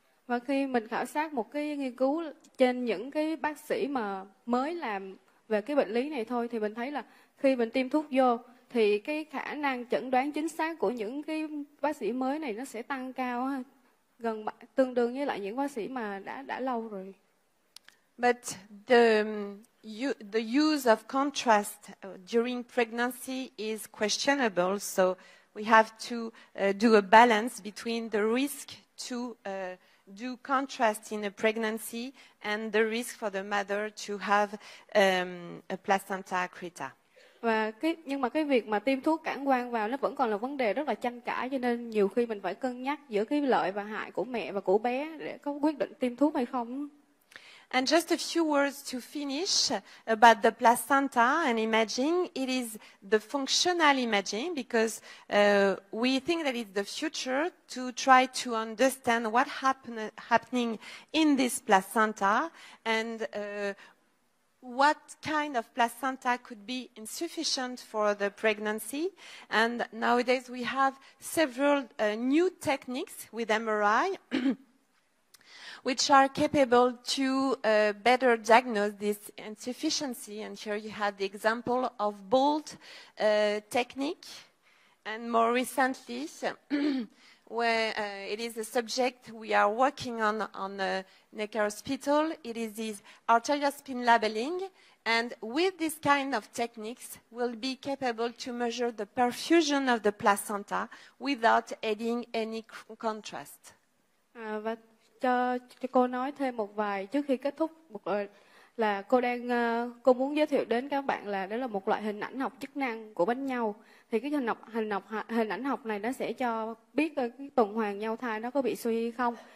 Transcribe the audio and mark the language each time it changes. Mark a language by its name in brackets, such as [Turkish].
[Vietnamese] Và khi mình khảo sát một cái nghiên cứu trên những cái bác sĩ mà mới làm về cái bệnh lý này thôi, thì mình thấy là khi mình tiêm thuốc vô thì cái khả năng chẩn đoán chính xác của những cái bác sĩ mới này nó sẽ tăng cao, gần tương đương với lại những bác sĩ mà đã lâu rồi. [English] But the use of contrast during pregnancy is questionable, so we have to do a balance between the risk to do contrast in a pregnancy and the risk for the mother to have a placenta accreta. [Vietnamese] Và nhưng mà cái việc mà tiêm thuốc cản quang vào nó vẫn còn là vấn đề rất là tranh cãi, cho nên nhiều khi mình phải cân nhắc giữa cái lợi và hại của mẹ và của bé để có quyết định tiêm thuốc hay không. [English] And just a few words to finish about the placenta and imaging. It is the functional imaging because we think that it's the future to try to understand what happening in this placenta and what kind of placenta could be insufficient for the pregnancy. And nowadays we have several new techniques with MRI which are capable to better diagnose this insufficiency. And here you have the example of bold technique. And more recently, where it is a subject we are working on Necker Hospital, it is this arterial spin labeling. And with this kind of techniques, we'll be capable to measure the perfusion of the placenta without adding any contrast. [Vietnamese] Và cho cô nói thêm một vài trước khi kết thúc, là cô muốn giới thiệu đến các bạn là đó là một loại hình ảnh học chức năng của bánh nhau. Thì cái hình ảnh học này nó sẽ cho biết cái tuần hoàn nhau thai nó có bị suy hay không.